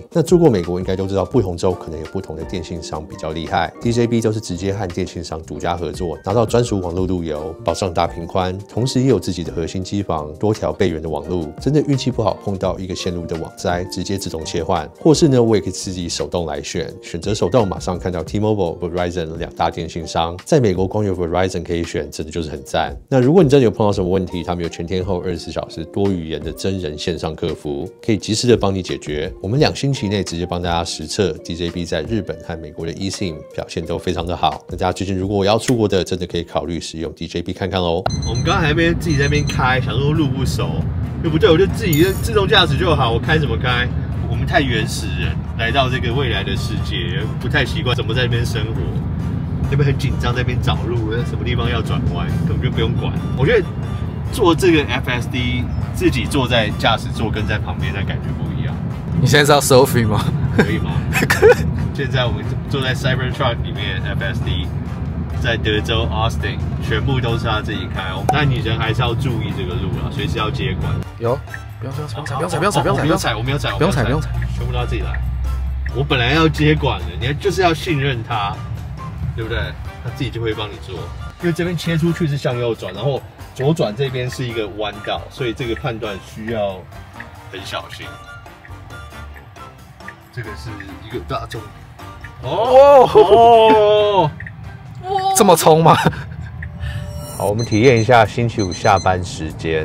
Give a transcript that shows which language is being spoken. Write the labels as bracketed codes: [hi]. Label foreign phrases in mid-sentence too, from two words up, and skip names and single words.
[zh] 那住過美國應該都知道，不同州可能有不同的電信商比較厲害 ，DJB 都是直接和電信商獨家合作，拿到專屬網絡路由，保障大頻寬，同時也有自己的核心機房，多條備援的網路。真的運氣不好碰到一個線路的網災，直接自動切換，或是呢，我也可以自己手動來選擇手動，馬上看到 T-Mobile、Verizon 2大電信商。在美國光有 Verizon 可以選，真的就是很讚。那如果你真的有碰到什麼問題，他們有全天候24小時多語言的真人線上客服，可以及時的幫你解決。我們2星期內直接幫大家實測 DJB 在日本和美國的 eSIM 表現都非常的好。那大家最近如果要出國的，真的可以考慮使用 DJB 看看哦。我們刚才還自己在那邊開，想說路不熟，又不對，我就自己自動駕駛就好，我開怎麼開？我們太原始人，來到這個未來的世界，不太習慣怎麼在那邊生活，那邊很緊張，在那邊找路，什麼地方要轉彎，根本就不用管。我覺得坐這個 FSD，自己坐在駕駛座跟在旁邊，那感覺不一樣。你現在是要 selfie 嗎？可以嗎？現在我們坐在 Cybertruck 裡面 FSD， 在德州 Austin， 全部都是他自己開哦。但你人還是要注意這个路啦，隨時要接管。有。不用踩，我没有踩，不用踩，全部都要自己来。我本来要接管的，你就是要信任他，对不对？他自己就会帮你做。因为这邊切出去是向右轉，然後左轉這邊是一個彎道，所以這個判斷需要很小心。這個是一個大眾。哦，這麼衝嗎？好，我們體驗一下星期五下班時間。